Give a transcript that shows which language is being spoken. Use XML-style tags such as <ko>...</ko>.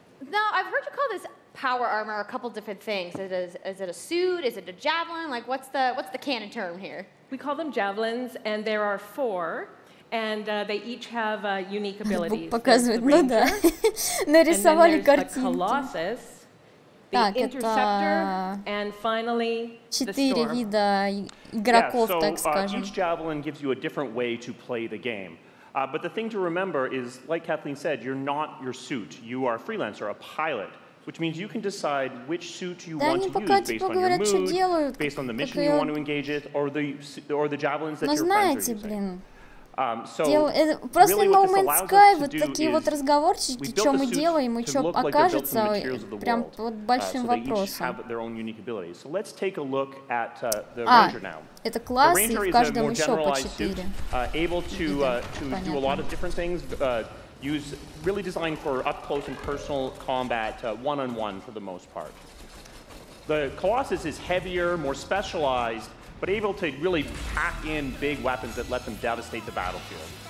<en>Now, I've heard you call this power armor a couple different things. Is it a suit? Is it a javelin? Like, what's the canon term here? We call them javelins, and there are 4, and they each have unique abilities.</en> <ru>Показывает, ну да. Нарисовали картинки.</ru> <en>Colossus, the Interceptor, and finally the</en> <ru>4 вида игроков, так скажем.</ru> <en>Each javelin gives you a different way to play the game. But the thing to remember is, like Kathleen said, you're not your suit. You are a freelancer, a pilot, which means you can decide which suit you want to use based on your mood, based on the mission you want to engage with, or the javelins that your friends are using.</en> <ru>Просто No Man's Sky, вот такие вот разговорчики, что мы делаем и что окажется, прям под большим вопросом. Это класс, и в каждом еще по 4.</ru> <en>Able to do a lot of different things, really designed for up close and personal combat, one-on-one for the most part. The Colossus is heavier, more specialized, but able to really pack in big weapons that let them devastate the battlefield.</en>